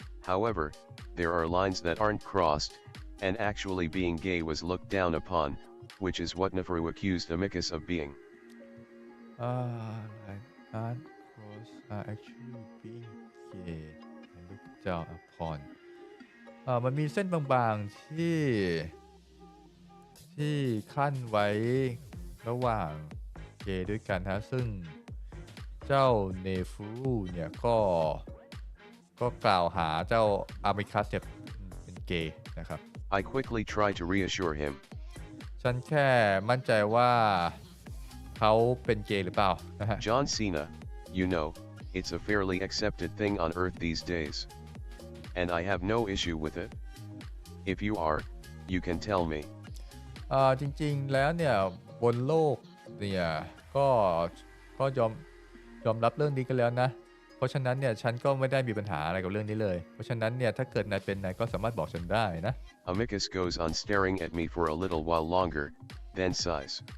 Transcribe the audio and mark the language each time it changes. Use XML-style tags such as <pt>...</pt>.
<en>However, there are lines that aren't crossed, and actually being gay was looked down upon, which is what Neferu accused Amicus of being. Like aren't crossed are actually being gay and looked down upon</en> <th>มันมีเส้นบางๆที่ขั้นไว้ระหว่างเกย์ด้วยกันฮะซึ่งเจ้าเนฟูรูเนี่ยก็กล่าวหาเจ้าอามิคัสเนี่ยเป็นเกย์นะครับ</th> <en>I quickly try to reassure him.</en> <th>ฉันแค่มั่นใจว่าเขาเป็นเกย์หรือเปล่านะฮะ</th> <en>John Cena, you know, it's a fairly accepted thing on Earth these days. and I have no issue with it. If you are, you can tell me.</en> <th>จริงๆแล้วเนี่ยบนโลกเนี่ยก็ก็ยอมรับเรื่องนี้กันแล้วนะเพราะฉะนั้นเนี่ยฉันก็ไม่ได้มีปัญหาอะไรกับเรื่องนี้เลยเพราะฉะนั้นเนี่ยถ้าเกิดนายเป็นนายก็สามารถบอกฉันได้นะ</th> <en>Amicus goes on staring at me for a little while longer, then sighs.</en>